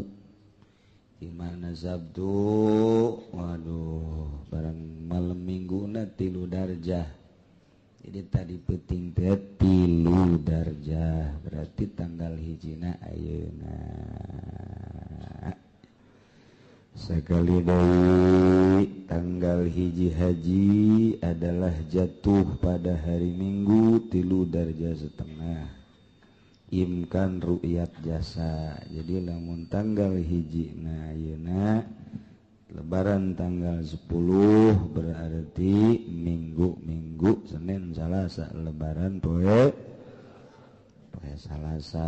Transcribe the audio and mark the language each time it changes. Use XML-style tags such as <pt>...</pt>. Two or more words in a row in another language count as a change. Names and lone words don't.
<su>Ijtima'na Sabtu waduh bareng malam Mingguna 3 darjah, jadi tadi penting teh 3 darjah berarti tanggal hijina ayeuna. Sekali deui</su> <id>tanggal hiji haji adalah jatuh pada hari Minggu 3 darjah setengah,</id> <ar>إمكان الرؤية</ar> <id>jasa.</id> <su>Jadi lamun tanggal hiji na ayeuna lebaran tanggal 10 berarti Minggu Senin Salasa lebaran poe Salasa.</su>